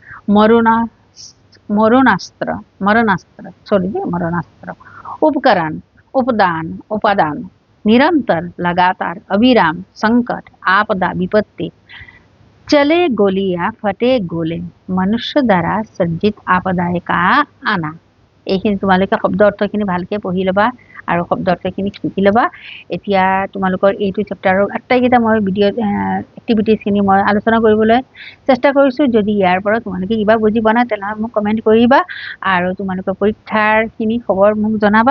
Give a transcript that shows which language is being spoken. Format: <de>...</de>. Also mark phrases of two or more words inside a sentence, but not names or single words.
<hi>मरणास्त्र। उपकरण, उपादान। निरंतर, लगातार, अविराम, संकट, आपदा, विपत्ति। चले गोलियां, फटे गोले, मनुष्य द्वारा सज्जित आपदायिका आना।</hi> <as>এইখিনি তোমালোকে শব্দ অৰ্থখিনি ভালকৈ পঢ়ি ল'বা আৰু শব্দ অৰ্থখিনি শিকি ল'বা। এতিয়া তোমালোকৰ এইটো চেপ্টাৰৰ আটাইকেইটা মই</as> <en>video activitiesখিনি</en> <as>মই আলোচনা কৰিবলৈ চেষ্টা কৰিছোঁ। যদি ইয়াৰ পৰা তোমালোকে কিবা বুজি পোৱা নাই, তেনেহ'লে মোক কমেণ্ট কৰিবা আৰু তোমালোকৰ পৰীক্ষাৰখিনি খবৰ মোক জনাবা।</as>